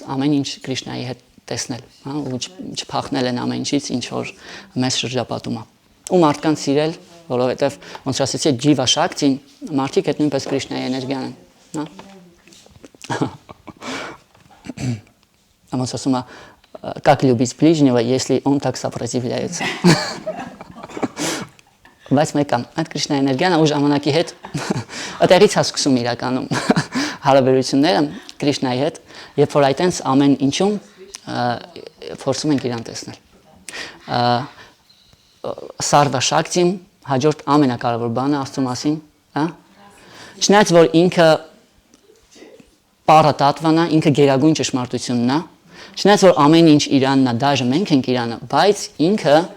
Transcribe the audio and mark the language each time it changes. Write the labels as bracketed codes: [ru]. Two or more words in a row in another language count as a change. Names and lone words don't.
[hy] ամեն ինչ Կրիշնայի հետ տեսնել, հա, ու չփախնել են ամեն ինչից, ինչ որ մեզ շրջապատում է։ Ու մարդկանց սիրել, որովհետև ոնց ասեցի, [sa] जीव शक्तिं, [hy] մարդիկ այդ նույնպես Կրիշնայի էներգիան են, հա։ Ոնց ասում է [ru] как любить ближнего, если он так сопротивляется։ [hy] Բայց մեկը այդ Կրիշնայի էներգիան ու ժամանակի հետ այդտեղից է սկսում իրականում հարաբերությունները Կրիշնայի հետ, երբ որ այտենց ամեն ինչում փորձում ենք իրան տեսնել։ [sa] सर्व शक्तिं [hy] հաջորդ ամենակարևոր բանը աստծո մասին, հա։ Չնայած որ ինքը պարատատվան է, ինքը գերագույն ճշմարտությունն է, չնայած որ ամեն ինչ իրանն է, դաժե մենք ենք իրանը, բայց ինքը